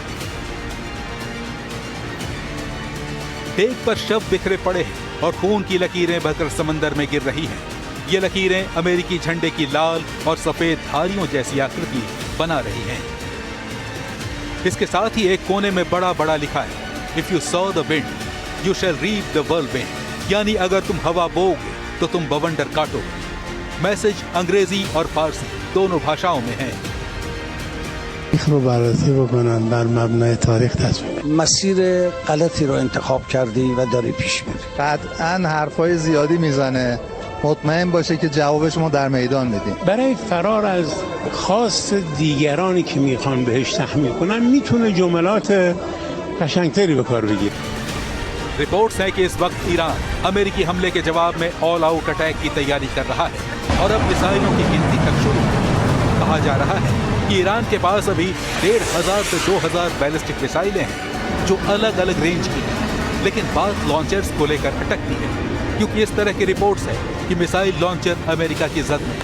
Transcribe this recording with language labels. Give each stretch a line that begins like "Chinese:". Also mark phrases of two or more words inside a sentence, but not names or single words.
Hindi: डेक पर शव बिखरे पड़े हैं और खून की लकीरें बहकर समंदर में गिर रही हैं। ये लकीरें अमेरिकी झंडे की लाल और सफेद धारियों जैसी आकृति बना रही हैं। इसके साथ ही एक कोने में बड़ा बड़ा लिखा है,
English: If you sow the wind you shall reap the whirlwind,
Hindi: यानी अगर तुम हवा बोओगे तो तुम बवंडर काटोगे। मैसेज अंग्रेजी और फारसी दोनों भाषाओं में है।
Persian: مسیر غلطی رو انتخاب کردی و داری پیش میری. قطعاً حرفای زیادی میزنه. مطمئن باشه که جوابش ما در میدان میدیم. برای فرار از خواست دیگرانی که میخوان بهش تحمیل کنن میتونه جملات قشنگتری به کار بگیره.
Hindi: रिपोर्ट्स है कि इस वक्त ईरान अमेरिकी हमले के जवाब में
English: all out attack
Hindi: की तैयारी कर रहा है और अब मिसाइलों की गिनती तक शुरू। कहा जा रहा है कि ईरान के पास अभी 1500 से 2000 बैलिस्टिक मिसाइलें हैं जो अलग अलग रेंज की हैं, लेकिन बात लॉन्चर्स को लेकर अटकती है क्योंकि इस तरह की रिपोर्ट्स है कि मिसाइल लॉन्चर अमेरिका की जद में।